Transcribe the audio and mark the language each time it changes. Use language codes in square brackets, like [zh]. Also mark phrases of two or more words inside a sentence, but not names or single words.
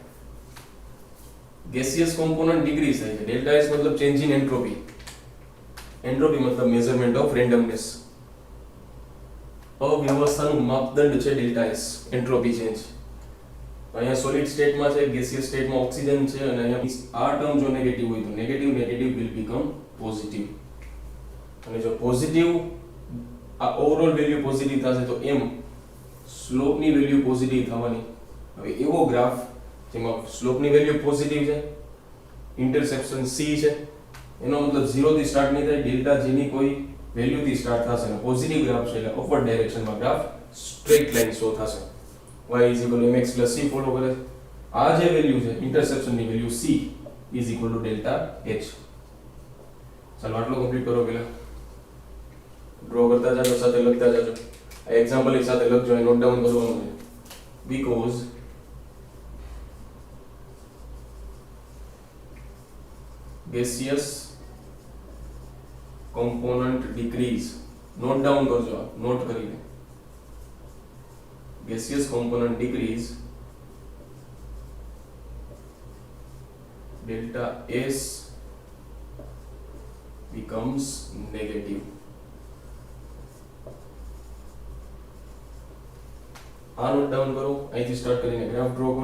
[en] Gaseous component decrease [gu] થાય છે. [en] delta S મતલબ change in entropy. Entropy મતલબ measurement of randomness. [gu] અવ્યવસ્થાનું માપદંડ છે delta S, entropy change. અહીંયા [en] solid state [gu] માં છે, [en] gaseous state [gu] માં oxygen છે અને અહીંયા આ ટર્મ જો નેગેટિવ હોય તો નેગેટિવ [en] will become positive. [gu] અને જો પોઝિટિવ આ [en] overall value positive [gu] થશે તો m સ્લોપ ની વેલ્યુ પોઝિટિવ થવાની. હવે એવો ગ્રાફ જેમાં સ્લોપની વેલ્યુ પોઝિટિવ છે, ઇન્ટરસેપ્શન c છે, એનો મતલબ 0 થી સ્ટાર્ટ નહીં થાય, ડેલ્ટા g ની કોઈ વેલ્યુ થી સ્ટાર્ટ થશે અને [en] positive graph [gu] છે એટલે [en] upward direction graph straight line show [gu] થશે. y mx c ફોલો કરે. આ જે વેલ્યુ છે ઇન્ટરસેપ્શન ની વેલ્યુ c ડેલ્ટા h. ચાલો આટલું કમ્પ્લીટ કરો. પેલા ડ્રો કરતા જાજો, સાથે લખતા જાજો. આ એક્ઝામ્પલ ની સાથે લખજો, [en] note down [gu] કરવાનું છે. [en] because gaseous component decrease, note down [gu] કરજો, નોટ કરીને. [en] gaseous component decrease, delta S becomes negative. [gu] આ [en] note down [gu] કરો, અહીંથી સ્ટાર્ટ કરીને [en] graph draw [gu] કરો.